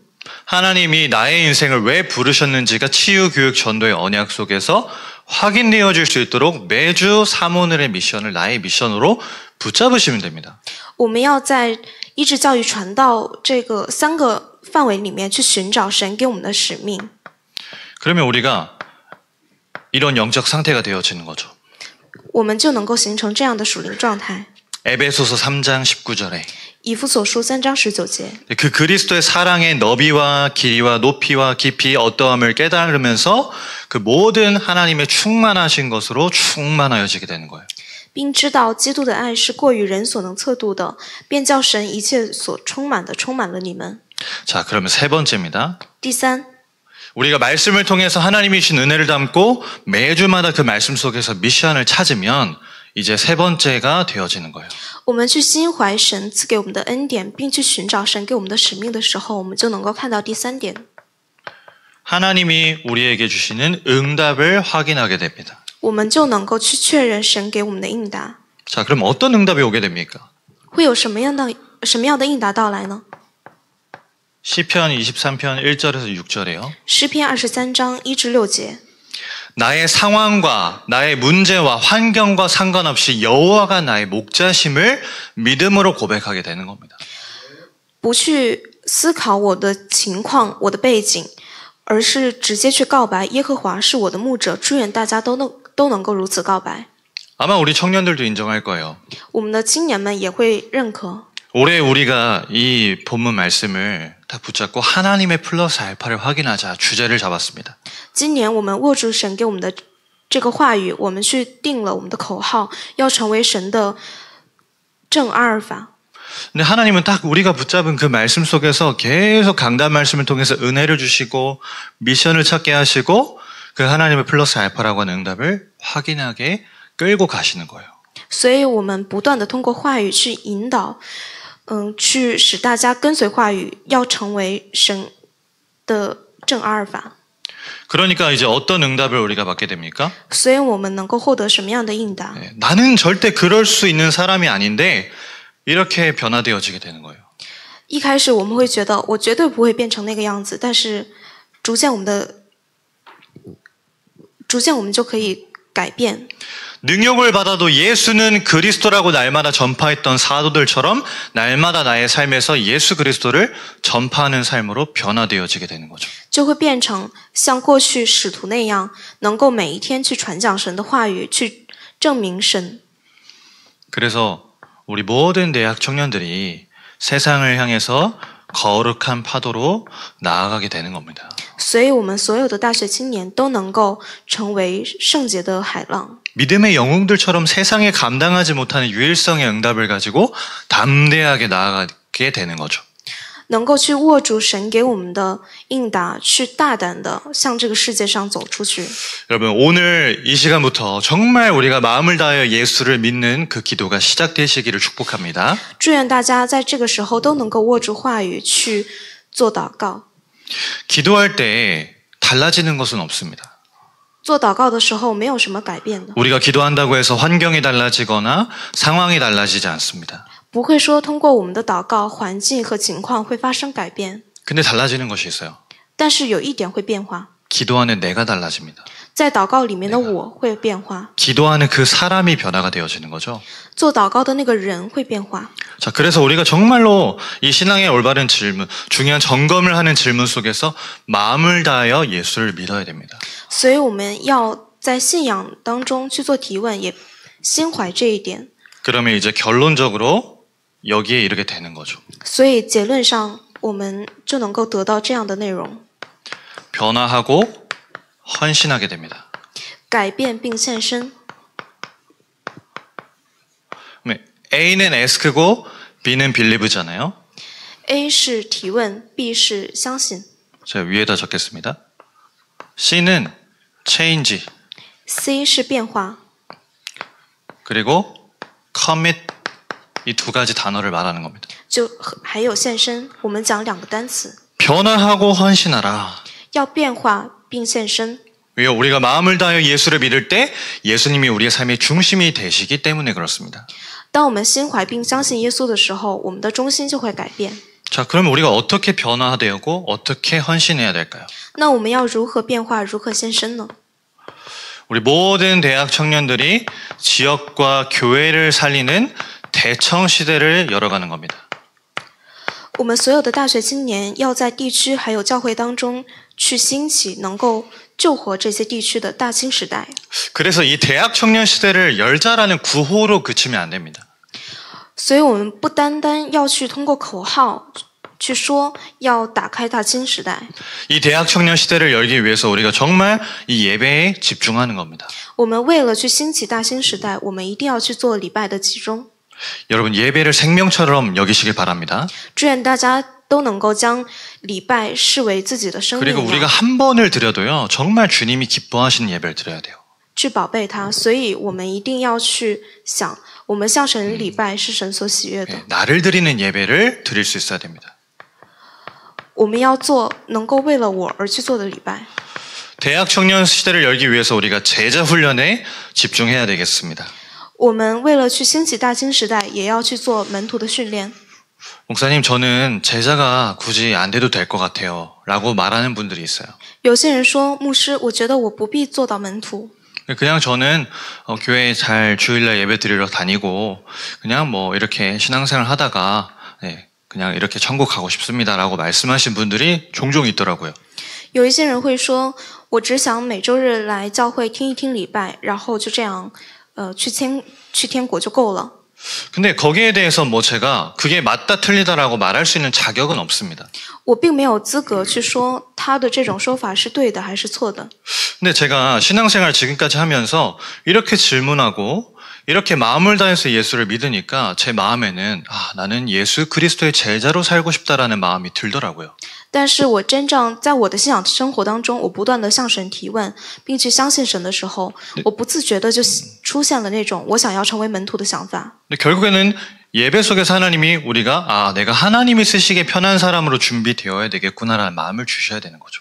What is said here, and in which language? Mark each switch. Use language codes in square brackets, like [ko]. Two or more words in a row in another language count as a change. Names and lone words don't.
[ko] 하나님이 나의 인생을 왜 부르셨는지가 치유, 교육, 전도의 언약 속에서 확인되어질 수 있도록 매주 사모늘의 미션을 나의 미션으로 붙잡으시면 됩니다. [zh] 我们要在医治、教育、传道这个3个范围里面去寻找神给我们的使命。 [ko] 그러면 우리가 이런 영적 상태가 되어지는 거죠. [zh] 我们就能够形成这样的属灵状态。 [ko] 에베소서 3장 19절에 [zh] 以弗所书3章19节， [ko] 그 그리스도의 사랑의 너비와 길이와 높이와 깊이 어떠함을 깨달으면서 그 모든 하나님의 충만하신 것으로 충만하여지게 되는 거예요. [zh] 并知道基督的爱是过于人所能测度的，便叫神一切所充满的充满了你们。 [ko] 자, 그러면 세 번째입니다. [zh] 第三， [ko] 우리가 말씀을 통해서 하나님이 주신 은혜를 담고 매주마다 그 말씀 속에서 미션을 찾으면 이제 세 번째가 되어지는 거예요. [zh] 我们去心怀神赐给我们的恩典，并去寻找神给我们的使命的时候，我们就能够看到第3点。 [ko] 하나님이 우리에게 주시는 응답을 확인하게 됩니다. [zh] 我们就能够去确认神给我们的应答。 [ko] 자, 그럼 어떤 응답이 오게 됩니까? [zh] 会有什么样的应答到来呢？ [ko] 시편 23편 1절에서 6절에요. [zh] 诗篇23章1至6节， [ko] 나의 상황과 나의 문제와 환경과 상관없이 여호와가 나의 목자심을 믿음으로 고백하게 되는 겁니다. [zh] 不去思考我的情况、我的背景，而是直接去告白耶和华是我的牧者。祝愿大家都能够如此告白。 [ko] 아마 우리 청년들도 인정할 거예요. [zh] 我们的青年们也会认可。 [ko] 올해 우리가 이 본문 말씀을 다 붙잡고 하나님의 플러스 알파를 확인하자 주제를 잡았습니다. [zh] 今年我们握住神给我们的这个话语，我们去定了我们的口号，要成为神的正阿尔法。 [ko] 근데 하나님은 딱 우리가 붙잡은 그 말씀 속에서 계속 강단 말씀을 통해서 은혜를 주시고 미션을 찾게 하시고 그 하나님의 플러스 알파라고 하는 응답을 확인하게 끌고 가시는 거예요. [zh] 所以我们不断的通过话语去引导，去使大家跟随话语，要成为神的正阿尔法。 [ko] 그러니까 이제 어떤 응답을 우리가 받게 됩니까? [zh] 所以我们能够获得什么样的应答？ [ko] 나는 절대 그럴 수 있는 사람이 아닌데 이렇게 변화되어지게 되는 거예요. [zh] 一开始我们会觉得我绝对不会变成那个样子，但是逐渐我们就可以改变。 [ko] 능력을 받아도 예수는 그리스도라고 날마다 전파했던 사도들처럼 날마다 나의 삶에서 예수 그리스도를 전파하는 삶으로 변화되어지게 되는 거죠. [zh] 就会变成像过去使徒那样，能够每一天去传讲神的话语，去证明神。 [ko] 그래서 우리 모든 대학 청년들이 세상을 향해서 거룩한 파도로 나아가게 되는 겁니다. [zh] 所以我们所有的大学青年都能够成为圣洁的海浪。 [ko] 믿음의 영웅들처럼 세상에 감당하지 못하는 유일성의 응답을 가지고 담대하게 나아가게 되는 거죠. [zh] 能够去握住神给我们的应答，去大胆的向这个世界上走出去。 [ko] 여러분, 오늘 이 시간부터 정말 우리가 마음을 다하여 예수를 믿는 그 기도가 시작되시기를 축복합니다. [zh] 祝愿大家在这个时候都能够握住话语去做祷告。 [ko] 기도할 때 달라지는 것은 없습니다. [zh] 做祷告的时候没有什么改变的， [ko] 우리가 기도한다고 해서 환경이 달라지거나 상황이 달라지지 않습니다. [zh] 不会说通过我们的祷告，环境和情况会发生改变。 [ko] 근데 달라지는 것이 있어요. [zh] 但是有一点会变化， [ko] 기도하는 내가 달라집니다. [zh] 在祷告里面的我会变化， [ko] 기도하는 그 사람이 변화가 되어지는 거죠. [zh] 做祷告的那个人会变化。 [ko] 자, 그래서 우리가 정말로 이 신앙의 올바른 질문, 중요한 점검을 하는 질문 속에서 마음을 다하여 예수를 믿어야 됩니다. [zh] 所以我们要在信仰当中去做提问，也心怀这一点。 [ko] 그러면 이제 결론적으로 여기에 이르게 되는 거죠. [zh] 所以结论上，我们就能够得到这样的内容： [ko] 변화하고 헌신하게 됩니다. [zh] 改变并献身。 [ko] A는 as크고 B는 believe잖아요. [zh] A 是提问 ，B 是相信 [ko] 제가 위에다 적겠습니다. C는 change [zh] ，C 是变化， [ko] 그리고 commit 이 두 가지 단어를 말하는 겁니다. [zh] 就还有献身。我们讲两个单词， [ko] 변화하고 헌신하라. [zh] 要变化并献身。 [ko] 왜요? 우리가 마음을 다하여 예수를 믿을 때 예수님이 우리의 삶의 중심이 되시기 때문에 그렇습니다. [zh] 当我们心怀并相信耶稣的时候，我们的中心就会改变。 [ko] 자, 그러면 우리가 어떻게 변화되고 어떻게 헌신해야 될까요? [zh] 那我们要如何变化，如何献身呢？ [ko] 우리 모든 대학 청년들이 지역과 교회를 살리는 대청 시대를 열어가는 겁니다. [zh] 我们所有的大学青年要在地区还有教会当中去兴起，能够救活这些地区的大清时代。 [ko] 그래서 이 대학 청년 시대를 열자라는 구호로 그치면 안 됩니다. [zh] 所以我们不单单要去通过口号去说要打开大清时代， [ko] 이 대학 청년 시대를 열기 위해서 우리가 정말 이 예배에 집중하는 겁니다. [zh] 我们为了去兴起大清时代，我们一定要去做礼拜的集中。 [ko] 여러분 예배를 생명처럼 여기시길 바랍니다. [zh] 祝愿大家都能够将礼拜视为自己的生命 [ko] 그리고 [zh] 一 [ko] 우리가 [zh] 样， [ko] 한 번을 드려도요. 정말 주님이 기뻐하시는 예배를 드려야 돼요. [zh] 去宝贝它。所以我们一定要去想，我们向神礼拜是神所喜悦的。 [ko] 나를 드리는 예배를 드릴 수 있어야 됩니다. [zh] 我们要做能够为了我而去做的礼拜。 [ko] 대학 청년 시대를 열기 위해서 우리가 제자 훈련에 집중해야 되겠습니다. [zh] 我们为了去兴起大清时代，也要去做门徒的训练。 [ko] 목사님, 저는 제자가 굳이 안 돼도 될 것 같아요. 라고 말하는 분들이 있어요. [zh] 有些人说，牧师，我觉得我不必做到门徒， [ko] 그냥 저는 교회에 잘 주일날 예배 드리러 다니고 그냥 뭐 이렇게 신앙생활 하다가 그냥 이렇게 천국 가고 싶습니다라고 말씀하신 분들이 종종 있더라고요. [zh] 有一些人会说，我只想每周日来教会听一听礼拜，然后就这样，去天国就够了。 [ko] 근데 거기에 대해서 뭐 제가 그게 맞다 틀리다라고 말할 수 있는 자격은 없습니다. [zh] 我并没有资格去说他的这种说法是对的还是错的。 [ko] 근데 제가 신앙생활 지금까지 하면서 이렇게 질문하고 이렇게 마음을 다해서 예수를 믿으니까 제 마음에는 나는 예수 그리스도의 제자로 살고 싶다라는 마음이 들더라고요. [zh] 但是我真正在我的信仰生活当中，我不断的向神提问，并去相信神的时候，我不自觉的就出现了那种我想要成为门徒的想法。 [ko] 근데 결국에는 예배 속에서 하나님이 우리가 내가 하나님이 쓰시기에 편한 사람으로 준비되어야 되겠구나라는 마음을 주셔야 되는 거죠.